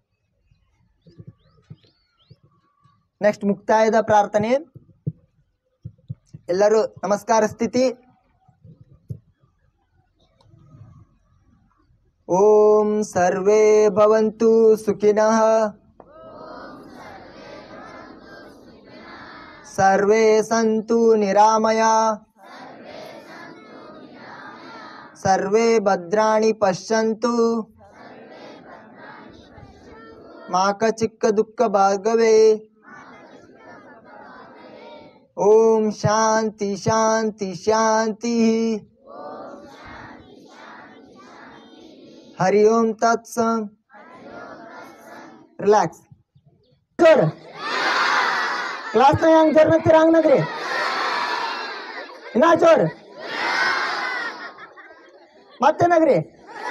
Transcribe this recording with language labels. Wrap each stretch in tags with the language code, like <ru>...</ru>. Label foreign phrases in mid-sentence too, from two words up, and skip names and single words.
<kn>ನೆಕ್ಸ್ಟ್ ಮುಕ್ತಾಯದ ಪ್ರಾರ್ಥನೆ. ಎಲ್ಲರೂ ನಮಸ್ಕಾರ ಸ್ಥಿತಿ.</kn> <sa>ಓಂ ಸರ್ವೇ ಭವಂತು ಸುಖಿನಃ, ಸರ್ವೇ ಸಂತು ನಿರಾಮಯ, ಸರ್ವೇ ಭದ್ರಾಣಿ ಪಶ್ಯಂತು, ಮಾ ಕಚಿಕ್ಕ ದುಃಖ ಭಾಗವೇ. ಓಂ ಶಾಂತಿ ಶಾಂತಿ ಶಾಂತಿ. ಹರಿ ಓಂ ತತ್ಸಂ.</sa> <kn>ರಿಲ್ಯಾಕ್ಸ್. ಕ್ಲಾಸ್ ನ ಹೆಂಗ್ ಜರ್ನತ್ತೀರ ಹಂಗ್ನದ್ರಿ. ಇನ್ನ ಜೋರ್. ಮತ್ತೇನಾಗ್ರಿ?</kn>